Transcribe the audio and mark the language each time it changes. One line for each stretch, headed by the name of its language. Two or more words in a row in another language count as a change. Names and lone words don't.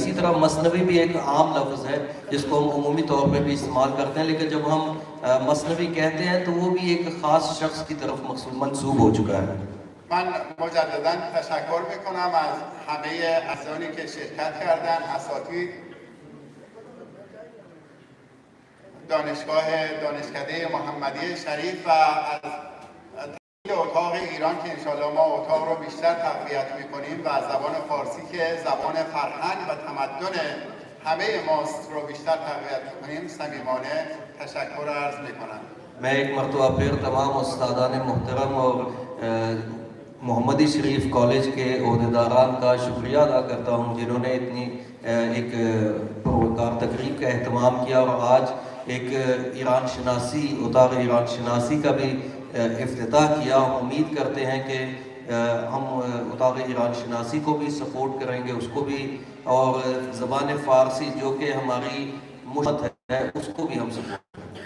Urdu: اسی طرح مثنوی بھی ایک عام لفظ ہے جس کو ہم عمومی طور پہ بھی استعمال کرتے ہیں، لیکن جب ہم مثنوی کہتے ہیں تو وہ بھی ایک خاص شخص کی طرف منسوب ہو چکا ہے.
Persian: من مجددا تشکر میکنم از همه عزیزانی که شرکت کردن، اساتید دانشکده محمدیه شریف و از اتاق ایران که انشاءالله ما اتاق رو بیشتر تقویت میکنیم و زبان فارسی که زبان فرهنگ و تمدن همه ماست رو بیشتر تقویت میکنیم صمیمانه تشکر عرض میکنم.
Urdu: میں ایک مرتبہ پھر تمام استادان محترم اور محمدی شریف کالج کے عہدیداران کا شکریہ ادا کرتا ہوں جنہوں نے اتنی ایک پروکار تقریب کا اہتمام کیا اور آج ایک ایران شناسی اتاق ایران شناسی کا بھی افتتاح کیا. امید کرتے ہیں کہ ہم اتاق ایران شناسی کو بھی سپورٹ کریں گے، اس کو بھی، اور زبان فارسی جو کہ ہماری مشت ہے اس کو بھی ہم سپورٹ کریں گے.